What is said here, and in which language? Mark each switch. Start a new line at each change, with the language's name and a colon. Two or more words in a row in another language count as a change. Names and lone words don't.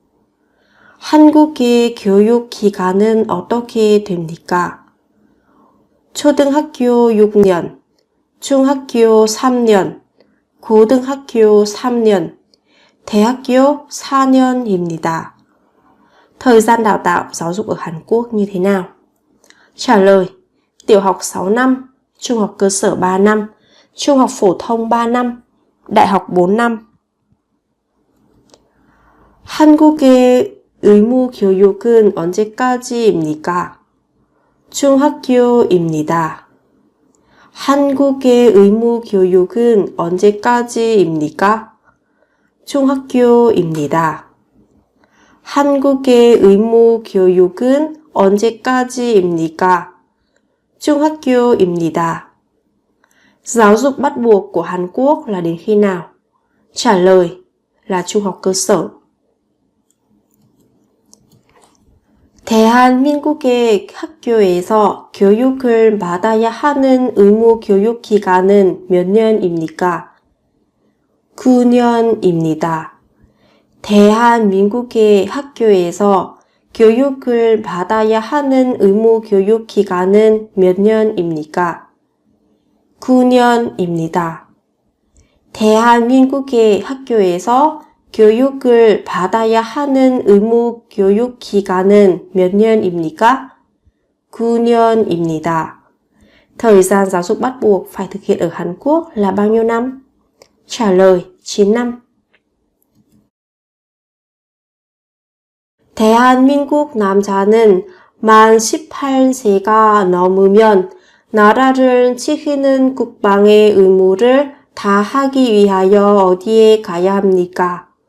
Korean: 한국의 교육 기간은 어떻게 됩니까? 초등학교 6년, 중학교 3년, 고등학교 3년, 대학교 4년입니다.
Vietnamese: Thời gian đào tạo giáo dục ở Hàn Quốc như thế nào? Trả lời: tiểu học 6 năm, trung học cơ sở 3 năm, trung học phổ thông 3 năm, đại học 4 năm.
Korean: 한국의 의무 교육은 언제까지입니까? 중학교입니다. 한국의 의무 교육은 언제까지입니까? 중학교입니다. 한국의 의무 교육은 언제까지입니까? 중학교입니다.
Vietnamese: Giáo dục bắt buộc của Hàn Quốc là đến khi nào? Trả lời là trung học cơ sở.
Korean: 대한민국의 학교에서 교육을 받아야 하는 의무 교육 기간은 몇 년입니까? 9년입니다. 대한민국의 학교에서 교육을 받아야 하는 의무 교육 기간은 몇 년입니까? 9년입니다. 대한민국의 학교에서 교육을 받아야 하는 의무 교육 기간은 몇 년입니까? 9년입니다.
Vietnamese: Thời gian giáo dục bắt buộc phải thực hiện ở Hàn Quốc là bao nhiêu năm? Trả lời: 9 năm.
Korean: 대한민국 남자는 만 18세가 넘으면 나라를 지키는 국방의 의무를 다하기 위하여 어디에 가야 합니까?